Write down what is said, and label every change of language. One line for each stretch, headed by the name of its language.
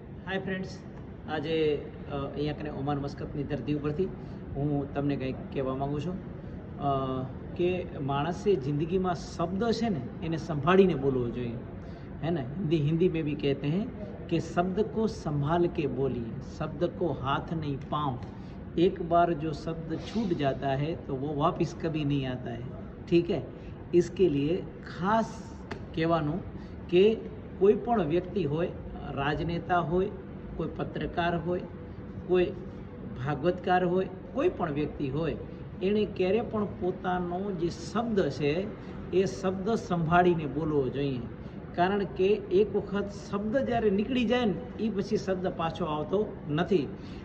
Gujarati: Hi friends, આજે અહીંયા કને ઓમાન મસ્કતની ધરતી ઉપરથી હું તમને કંઈક કહેવા માગું છું કે માણસે જિંદગીમાં શબ્દ છે ને એને સંભાળીને બોલવો જોઈએ,
Hindi: है ना। हिंदी में भी कहते हैं कि शब्द को संभाल के बोलिए, शब्द को हाथ नहीं पाँव। एक बार जो शब्द छूट जाता है तो वो वापस कभी नहीं आता है, ठीक है। इसके लिए खास
Gujarati: કહેવાનું કે કોઈ પણ વ્યક્તિ હોય, રાજનેતા હોય, કોઈ પત્રકાર હોય, કોઈ ભાગવતકાર હોય, કોઈ પણ વ્યક્તિ હોય, એણે ક્યારે પણ પોતાનો જે શબ્દ છે એ શબ્દ સંભાળીને બોલવો જોઈએ, કારણ કે એક વખત શબ્દ જ્યારે નીકળી જાય ને એ પછી શબ્દ પાછો આવતો નથી।